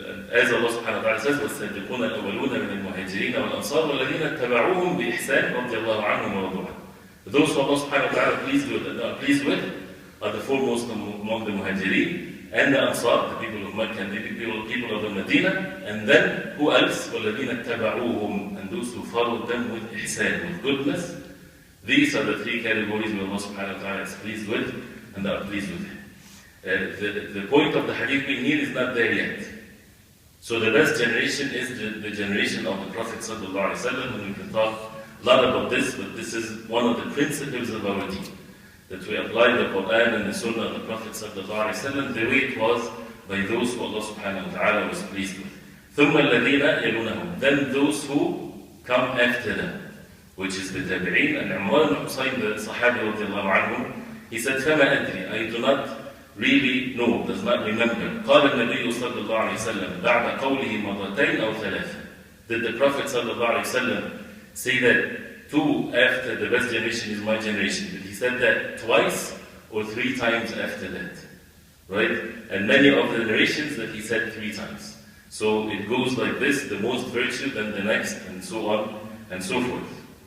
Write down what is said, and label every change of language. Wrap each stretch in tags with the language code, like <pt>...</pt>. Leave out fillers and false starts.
<en>As Allah subhanahu wa ta'ala says,</en> <ar>وَالسَّابِقُونَ الْأَوَّلُونَ مِنَ الْمُهَاجِرِينَ وَالْأَنصَارِ وَالَّذِينَ اتَّبَعُوهُم بِإِحْسَانٍ رَضِيَ اللَّهُ عَنْهُمْ وَرَضُوا عَنْهُ.</ar> <en>Those who Allah subhanahu wa ta'ala pleased with are the foremost among the Muhajirin and the Ansar, the people of Mecca and the people of the Medina, and then who else?</en> <ar>وَالَّذِينَ اتَّبَعُوهُم,</ar> <en>and those who followed them with ihsan, with goodness. These are the three categories where Allah subhanahu wa ta'ala is pleased with and are pleased with him. The point of the hadith being here is not there yet. So the best generation is the generation of the Prophet sallallahu alaihi wasallam, and we can talk a lot about this, but this is one of the principles of our deen, that we apply the Quran and the Sunnah of the Prophet sallallahu alaihi wasallam the way it was by those who Allah subhanahu wa ta'ala was pleased with.</en> <ar>ثُمَّ الَّذِينَ يَلُونَهُم,</ar> <en>then those who come after them, which is the tabi'een. And Imran ibn Husayn, the Sahabi radiallahu anhu, he said,</en> <ar>فَمَا أَدْرِي,</ar> <en>I do not really know, does not remember.</en> <ar>قال النبي صلى الله عليه وسلم بعد قوله مرتين أو ثلاثة.</ar> <en>Did the Prophet</en> <ar>صلى الله عليه وسلم</ar> <en>say that two after the best generation is my generation? Did he said that twice or three times after that? Right? And many of the narrations that he said three times. So it goes like this, the most virtue, then the next, and so on and so forth.</en>